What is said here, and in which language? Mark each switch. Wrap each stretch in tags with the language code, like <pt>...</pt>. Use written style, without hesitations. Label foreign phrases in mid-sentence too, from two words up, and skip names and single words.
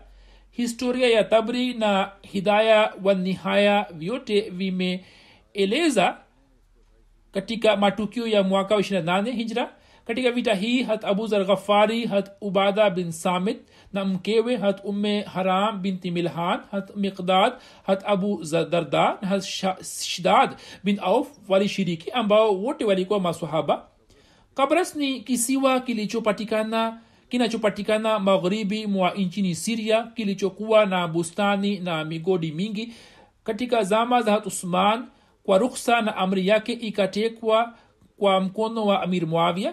<sw>Historia ya Tabri na Hidaya wa Nihaya vyote vimeeleza katika matukio ya mwaka wa 28 hijra. Katika vita hii hat Abu Zar Ghafari, hat Ubada bin Samit na mkewe hat Umme Haram binti Milhan, hat Miqdad, hat Abu Darda na hat Shidad bin Auf walishiriki, ambao wote walikuwa maswahaba. Qabras ni kisiwa kinachopatikana magharibi mwa nchini Syria, kilichokuwa na bustani na migodi mingi. Katika zama za Uthman, kwa rukhsa na amri yake, ikatekwa kwa mkono wa Amir Muawiya.</sw>